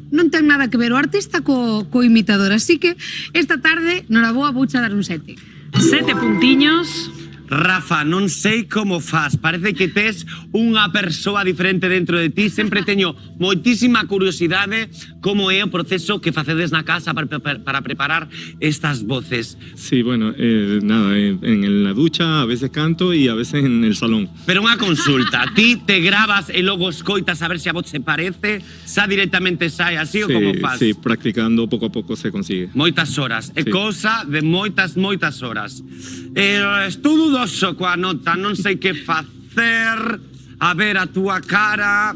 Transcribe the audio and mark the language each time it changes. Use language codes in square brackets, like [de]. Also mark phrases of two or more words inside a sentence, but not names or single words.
[gl] Non ten nada que ver o artista co imitador, así que esta tarde, noraboa, vouche dar un 7. 7 puntiños. Rafa, non sei como faz, parece que tes unha persoa diferente dentro de ti. Sempre teño moitísima curiosidade como é o proceso que facedes na casa para preparar estas voces. [es] Sí, bueno, nada, en la ducha a veces canto y a veces en el salón. [gl] Pero unha consulta, ti te grabas e logo escoitas a ver se a voz se parece, xa directamente sai así ou como faz? [es] Sí, practicando poco a poco se consigue. [gl] Moitas horas, é cousa de moitas horas. Estou dudoso coa nota, non sei que facer. A ver a túa cara.